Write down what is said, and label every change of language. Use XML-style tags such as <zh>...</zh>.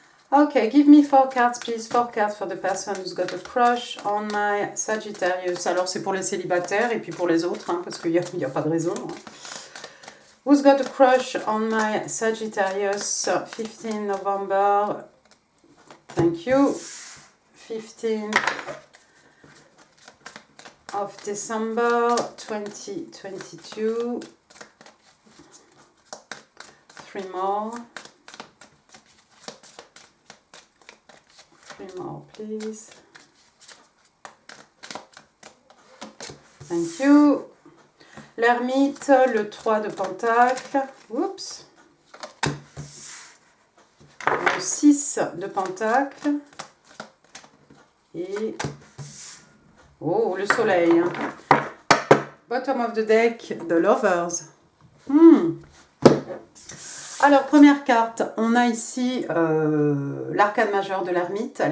<en>Okay, give me 4 cards, please. 4 cards for the person who's got a crush on my Sagittarius.</en> <fr>Alors, c'est pour les célibataires et puis pour les autres, parce qu'il n'y a pas de raison.</fr> <en>Who's got a crush on my Sagittarius? 15 November. Thank you. 15 of December 2022. 3 more. 3 more, please. Thank you.</en> <fr>L'ermite, le 3 de Pentacle. Oups. Le 6 de Pentacle. Et... oh, le soleil.</fr> <en>Bottom of the deck, the Lovers.</en> <fr>Alors, première carte, on a ici l'arcane majeur de l'ermite.</fr>